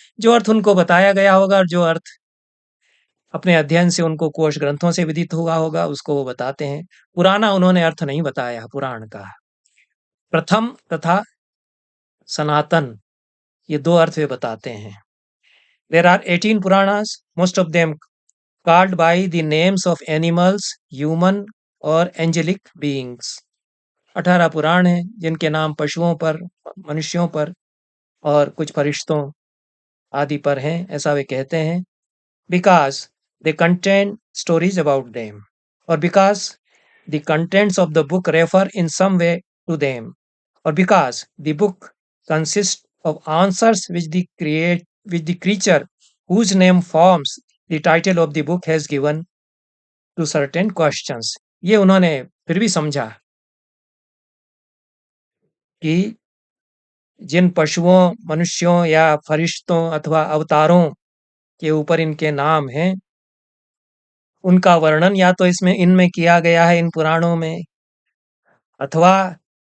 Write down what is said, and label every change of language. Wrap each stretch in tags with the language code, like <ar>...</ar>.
<hi>जो अर्थ उनको बताया गया होगा और जो अर्थ अपने अध्ययन से उनको कोश ग्रंथों से विदित हुआ होगा, उसको वो बताते हैं। पुराना उन्होंने अर्थ नहीं बताया पुराण का। प्रथम तथा सनातन, ये दो अर्थ वे बताते हैं।</hi> <en>There are 18 Puranas, most of them called by the names of animals, human</en> <hi>और</hi> <en>angelic beings।</en> <hi>18 पुराण हैं जिनके नाम पशुओं पर, मनुष्यों पर और कुछ फरिश्तों आदि पर हैं, ऐसा वे कहते हैं।</hi> <en>Because they contain stories about them, or because the contents of the book refer in some way to them, or because the book consists of answers which the creature whose name forms the title of the book has given to certain questions।</en> <hi>ये उन्होंने फिर भी समझा कि जिन पशुओं, मनुष्यों या फरिश्तों अथवा अवतारों के ऊपर इनके नाम हैं, उनका वर्णन या तो इनमें किया गया है, इन पुराणों में, अथवा</hi>